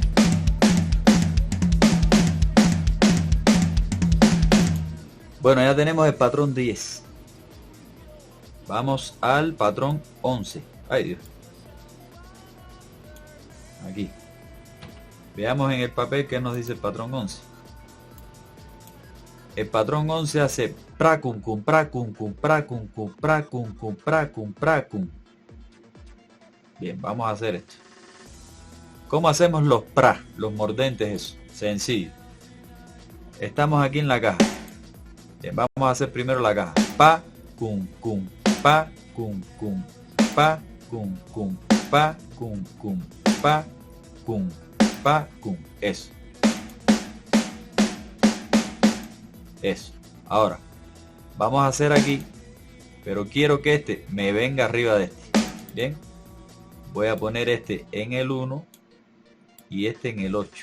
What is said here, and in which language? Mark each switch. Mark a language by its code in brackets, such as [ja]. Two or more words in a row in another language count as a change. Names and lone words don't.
[es] Bueno, ya tenemos el patrón 10. Vamos al patrón 11. Ay Dios. Aquí. Veamos en el papel qué nos dice el patrón 11. El patrón 11 hace pra cum cum pra cum cum pra cum cum pra cum cum pra cum pra cum. Bien, vamos a hacer esto. ¿Cómo hacemos los pra, los mordentes eso? Sencillo. Estamos aquí en la caja. Bien, vamos a hacer primero la caja. Pa cum cum pa cum cum pa cum cum pa cum cum pa cum pa cum. Eso. Eso. Ahora vamos a hacer aquí, pero quiero que este me venga arriba de este. Bien, voy a poner este en el 1 y este en el 8.